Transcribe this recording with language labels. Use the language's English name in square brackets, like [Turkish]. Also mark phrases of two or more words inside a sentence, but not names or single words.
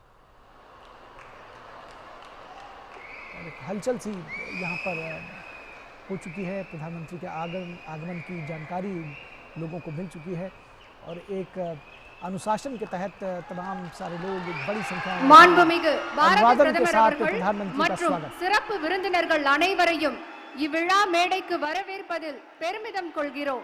[Hindi] और एक हलचल सी यहाँ पर हो चुकी है, प्रधानमंत्री के आगमन की जानकारी लोगों को मिल चुकी है और एक अनुशासन के तहत तमाम सारे लोग एक बड़ी संख्या में [Tamil] மாண்புமிகு பாரத [Hindi] अभिवादन के [Tamil] பிரதமர் [Hindi] साथ [Tamil] அவர்கள் [Hindi] प्रधानमंत्री का [Tamil] மற்றும் [Hindi] स्वागत। [Tamil] சிறப்பு விருந்தினர்கள் அனைவரையும் இவ்விழா மேடைக்கு வரவேற்பதில் பெருமிதம் கொள்கிறோம்.